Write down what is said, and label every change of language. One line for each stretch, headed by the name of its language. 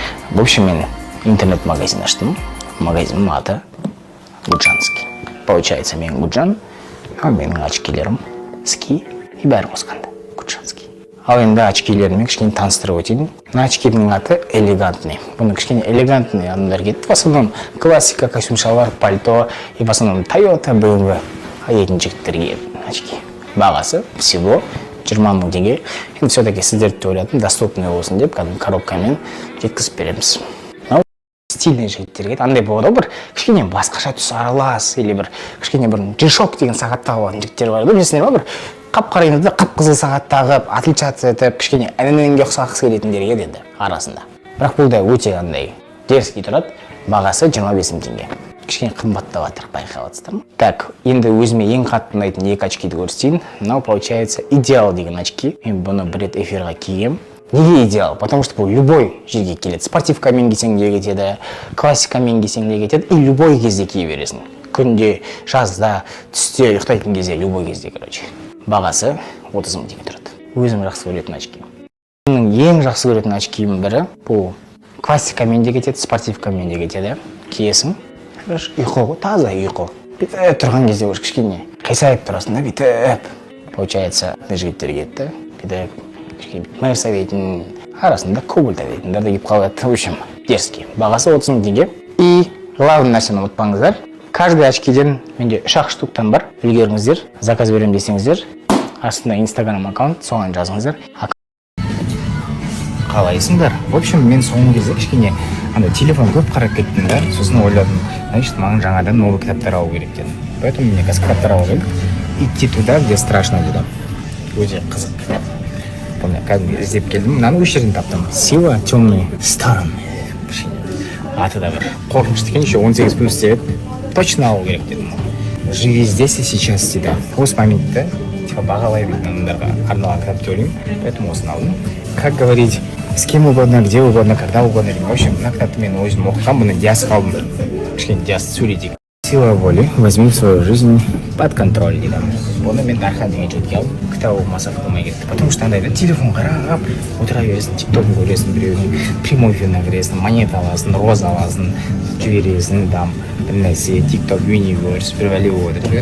Russian: В общем,
Kazakh: мен интернет-магазин аштым. Магазиннің аты Гуджанский.
Russian: Получается,
Kazakh: мен Гуджан,
Russian: а
Kazakh: менің очкилерім
Russian: ски и
Kazakh: бәрі қосқанда Гуджанский. Ал енді очкилеріммен кішкене таныстырып өтейін. Мына очкилердің аты элегантный. Бұны кішкене элегантный адамдар кетті.
Russian: В основном классика, костюм
Kazakh: шалбар,
Russian: пальто и в основном Toyota, BMW.
Kazakh: Етін жігіттерге очки. Бағасы всего 20 мың теңге. Енді
Russian: все-таки
Kazakh: сіздерді ойладым,
Russian: доступный
Kazakh: болсын деп, коробкамен жеткізіп береміз. Стильный жігіттерге андай болады ғой, бір кішкене басқаша түс аралас,
Russian: или
Kazakh: бір кішкене бір G-Shock деген сағат тағып алатын жігіттер бар. Білесіңдер ма, бір қап-қараңызда қып-қызыл сағат тағып,
Russian: отличаться
Kazakh: етіп, кішкене әненге ұқсағысы келетіндерге деді арасында. Бірақ бұл да өте андай
Russian: дерзкий
Kazakh: тұрады. Бағасы 25 мың теңге. Кішкене қымбаттап жатыр, байқап жатсыздар ма?
Russian: Так,
Kazakh: енді өзіме ең қатты ұнайтын екі очкиді көрсетейін. Мынау
Russian: получается
Kazakh: идеал деген очки. Мен бұны бір рет эфирға кием. Неге идеал?
Russian: Потому что
Kazakh: бұл
Russian: любой
Kazakh: жерге келеді. Спортивкамен кисең де кетеді, классикамен кисең де кетеді,
Russian: и любой
Kazakh: кезде кие бересің. Күнде, жазда, түсте, ұйықтайтын кезде,
Russian: любой
Kazakh: кезде,
Russian: короче.
Kazakh: Бағасы 30 мың теңге тұрады. Өзім жақсы көретін очки. Менің ең жақсы көретін очкиім бірі, бұл классикамен де кетеді, спортивкамен де кетеді. Киесің, ұйқы ғой, таза ұйқы. Бүйтіп тұрған кезде
Russian: уже
Kazakh: кішкене қисайып тұрасың да, бүйтіп.
Russian: Получается,
Kazakh: жігіттер кетті, бүйтіп Мерса дейтін, арасында Кобальта дейтіндер де кеп қалады.
Russian: В общем, дерзкий.
Kazakh: Бағасы 30 мың теңге.
Russian: И главный
Kazakh: нәрсені ұмытпаңыздар.
Russian: Каждый
Kazakh: очкиден менде 3 штуктан бар. Үлгеріңіздер, заказ берем десеңіздер, астында Instagram аккаунт, соған жазыңыздар. Қалайсыңдар?
Russian: В общем,
Kazakh: мен соңғы кезде кішкене телефон көп қарап кеттім да, сосын ойладым,
Russian: значит,
Kazakh: маған жаңадан
Russian: новый
Kazakh: кітаптар алу керек дедім.
Russian: Поэтому
Kazakh: мен қазір кітаптар алу керек.
Russian: Идти туда, где страшно буде.
Kazakh: Өте қызық. Кәдімгі іздеп келдім, мынаны осы жерден таптым.
Russian: Сила темной стороны.
Kazakh: Аты да бір қорқынышты екен,
Russian: еще
Kazakh: 18+ деп
Russian: точно
Kazakh: алу керек дедім.
Russian: Живи здесь и сейчас дейді.
Kazakh: Осы моментті бағалай білетін адамдарға арналған кітап деп ойлаймын,
Russian: поэтому
Kazakh: осыны алдым.
Russian: Как говорить, с кем угодно, где угодно, когда угодно. В общем,
Kazakh: мына кітапты мен өзім оқығам, бұны диасқа алдым. Кішкене диасты сөйлетейік.
Russian: Сила воли, возьми свою жизнь под контроль
Kazakh: дейді. Оны мен дархан деген жігітке алып, кітап оқымаса қылмай кетті.
Russian: Потому что
Kazakh: андай телефон қарап, отыра бересің, тиктокын көресің, біреудің
Russian: прямой
Kazakh: эфиріне кіресің, монета аласың, роза аласың, жібересің,
Russian: там
Kazakh: бір нәрсе, тикток, юниверс, бірвәлеп отыр.